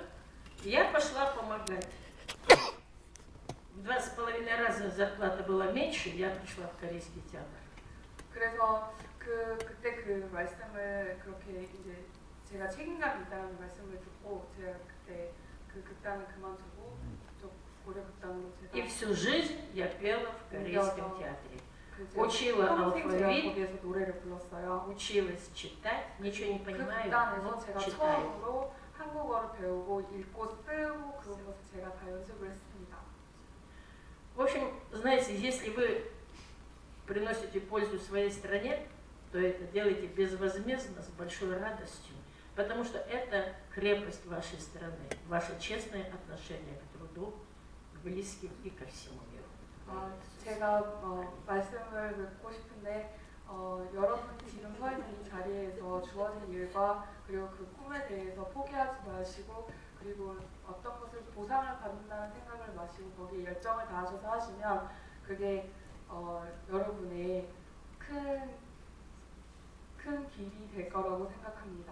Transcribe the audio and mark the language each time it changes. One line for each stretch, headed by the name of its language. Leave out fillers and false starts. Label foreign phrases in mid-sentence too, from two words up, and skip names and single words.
Russian: И я пошла помогать. В 2,5 раза зарплата была меньше, я пришла в корейский театр.
Korean: 그래서 그때 그 말씀을 그렇게 이제 제가 책임감이 있다는 말씀을 듣고 제가 그때 그 극단을 그만두고 좀 고려 극단으로
Russian: И
Korean: 제가
Russian: всю жизнь я пела в корейском театре. учила алфавит.
Korean: 제가 거기에서 노래를 불렀어요.
Russian: Училась читать, ничего не
Korean: 그
Russian: понимаю,
Korean: 극단에서
Russian: но
Korean: 제가
Russian: читаю.
Korean: 처음으로 한국어를 배우고 읽고 쓰고 그런 것을 제가 다 연습을 했습니다.
Russian: В общем, знаете, если вы приносите пользу своей стране, то это делайте безвозмездно, с большой радостью, потому что это крепость вашей страны, ваше честное отношение к труду, к близким и ко всему миру.
Korean: 제가 말씀을 맺고 싶은데 여러분이 지금 서 있는 이 자리에서 주어진 일과 그리고 그 꿈에 대해서 포기하지 마시고 그리고 어떤 것을 보상을 받는다는 생각을 마시고 거기에 열정을 다하셔서 하시면 그게 여러분의 큰 길이 될 거라고 생각합니다.